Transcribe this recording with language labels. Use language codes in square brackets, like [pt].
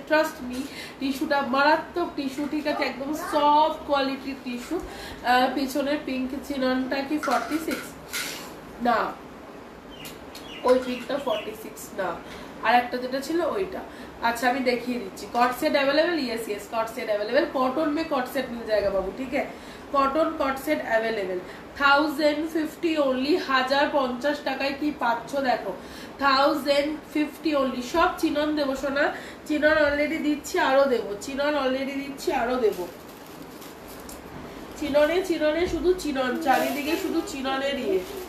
[bn] Trust me, টিস্যুটা মারাত্মক tissue, ঠিক আছে, একদম সফট কোয়ালিটির টিস্যু। পিছনের পিঙ্ক চিননটা কি 46? না, ওই পিঙ্কটা 46 না, আর একটা যেটা ছিল ওইটা। [hi] अच्छा अभी देखिए दीजिए, cot set available, yes yes cot set available. Cotton में कॉट सेट मिल जाएगा बाबू, ठीक है। Cotton cot set available 1050 only, 1050 [bn] টাকায় কি পাচ্ছ দেখো, [hi] 1050 ओनली। [bn] সব চিনন দেবো সোনা, চিনন অলরেডি দিচ্ছি, আরো দেবো, চিনন অলরেডি দিচ্ছি, আরো দেবো। চিননে চিননে শুধু চিনন, চারিদিকে শুধু চিননের ইয়ে।